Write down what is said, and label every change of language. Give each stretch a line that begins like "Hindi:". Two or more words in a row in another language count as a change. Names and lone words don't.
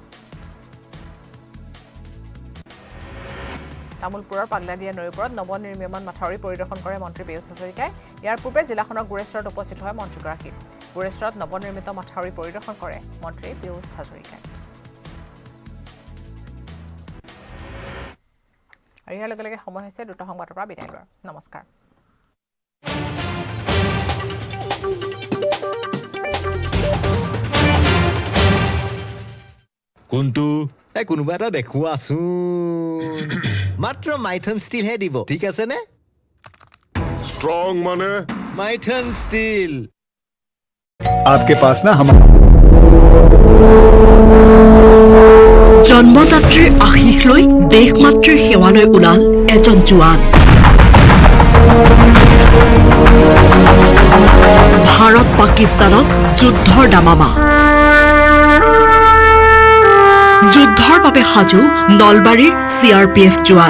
Assamese: তামুলপুৰৰ পাগলাদিয়া নৈৰ ওপৰত নৱনিৰ্মাণ মাথাউৰি পৰিদৰ্শন কৰে মন্ত্ৰী পীয়ুষ হাজৰিকাই ইয়াৰ পূৰ্বে জিলাখনৰ গুৰেশ্বৰত উপস্থিত হয় মন্ত্ৰীগৰাকী গুৰেশ্বৰত নৱনিৰ্মিত মাথাউৰি পৰিদৰ্শন কৰে মন্ত্ৰী পীয়ুষ হাজৰিকাই আৰু ইয়াৰ লগে লগে সময় হৈছে দুটা সংবাদৰ পৰা বিদায় লোৱাৰ নমস্কাৰ কোনটো কোনোবা এটা দেখুৱাচোন মাত্ৰ মাইথন ষ্টিল হে দিব ঠিক আছে নে
Hindi: स्ट्रॉन्ग माने माइथन स्टील आपके पास ना हम
Assamese: জন্মদাত্ৰীৰ আশীষ লৈ দেশ মাতৃৰ সেৱালৈ ওলাল এজন জোৱান ভাৰত পাকিস্তানত যুদ্ধৰ দামামা যুদ্ধৰ বাবে সাজু নলবাৰীৰ CRPF জোৱান